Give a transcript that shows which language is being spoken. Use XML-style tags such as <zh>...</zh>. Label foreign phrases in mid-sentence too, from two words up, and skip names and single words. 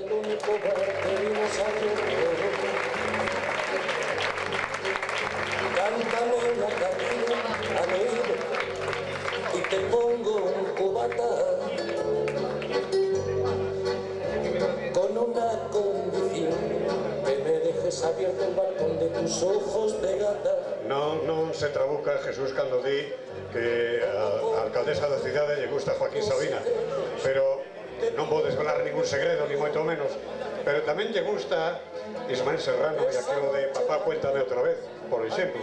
<es>Cántame una canción al oído y te pongo un cubata con una condición, que me dejes abierto el balcón de tus ojos de gata.</es> <gl>Non se trabuca Jesús cando di que a alcaldesa da cidade lle gusta Joaquín Sabina, pero non vou desvelar ningún segredo, ni moito menos, pero tamén lle gusta Ismael Serrano e aquilo de Papá, cuéntame outra vez, por exemplo.</gl>